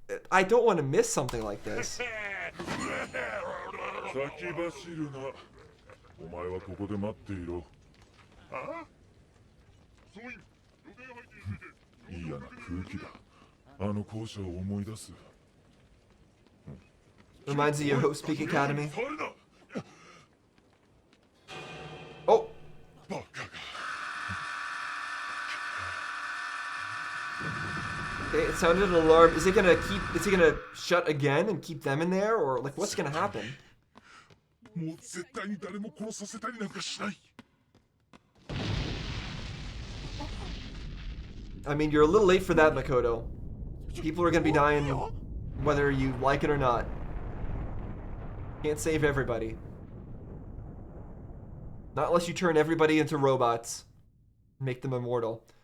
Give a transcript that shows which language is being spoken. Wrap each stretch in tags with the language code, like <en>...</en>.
<en>I don't want to miss something like this.</en> <ja>先走るな。お前はここで待っていろ。ああ？そういう予定入っていて。嫌な空気だ。あの校舎を思い出す。</ja> <en>Reminds me of Hope Speak Academy. Oh. Okay, it sounded an alarm. Is he gonna shut again and keep them in there, or like what's gonna happen?</en> <ja>もう絶対に誰も殺させたりなんかしない。</ja> <en>I mean, you're a little late for that, Makoto. People are gonna be dying whether you like it or not. Can't save everybody. Not unless you turn everybody into robots. make them immortal.</en>